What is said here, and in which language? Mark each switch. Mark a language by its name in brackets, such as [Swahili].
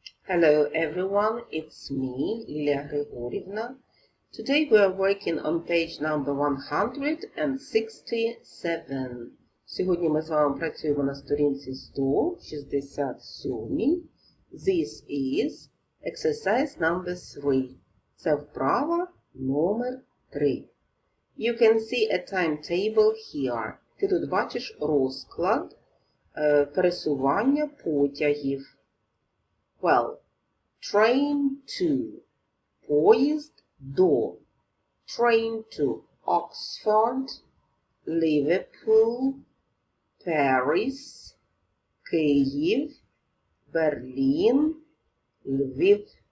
[English] Hello everyone, it's me, Lilia Grigorivna. Today we are working on page number 167. [Ukrainian] Сьогодні ми з вами працюємо на сторінці 167. [English] This is exercise number 3. [Ukrainian] Це вправа номер 3. [English] You can see a timetable here. [Ukrainian] Ти тут бачиш розклад пересування потягів. [English] Well, train to, [Ukrainian] поїзд до, [English] train to Oxford, Liverpool, Paris, Київ, Берлін, Львів.